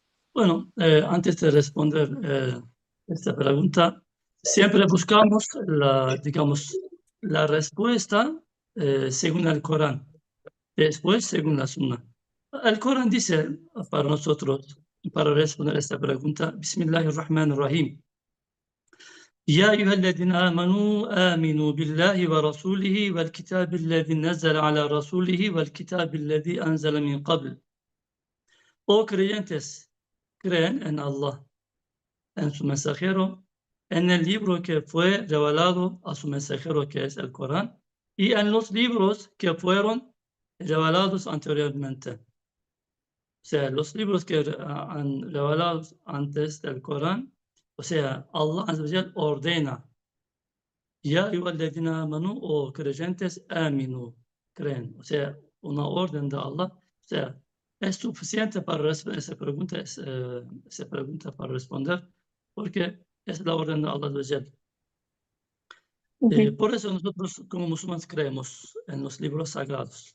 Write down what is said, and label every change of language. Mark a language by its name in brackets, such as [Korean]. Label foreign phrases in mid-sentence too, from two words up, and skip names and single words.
[Spanish] Bueno, antes de responder esta pregunta, siempre buscamos digamos, la respuesta según el Corán, después según la Sunna. El Corán dice para nosotros, para responder esta pregunta, Bismillahirrahmanirrahim. [Arabic] يا أيها الذين آمنوا آمنوا بالله ورسوله والكتاب الذي نزل على رسوله والكتاب الذي أنزل من قبل. [Spanish] Oh creyentes, creen en Allah, en su mensajero, en el libro que fue revelado a su mensajero, que es el Corán, y en los libros que fueron revelados anteriormente. O sea, los libros que han revelado antes del Corán, o sea, [Arabic] الله عز وجل [Spanish] ordena, [Arabic] يا أيها الذين آمنوا, [Spanish] o creyentes, aminu, creen. O sea, una orden de Allah. O sea, es suficiente para responder esa pregunta para responder, porque es la orden de [Arabic] الله عز وجل. [Spanish] Ujú. Por eso nosotros como musulmanes creemos en los libros sagrados.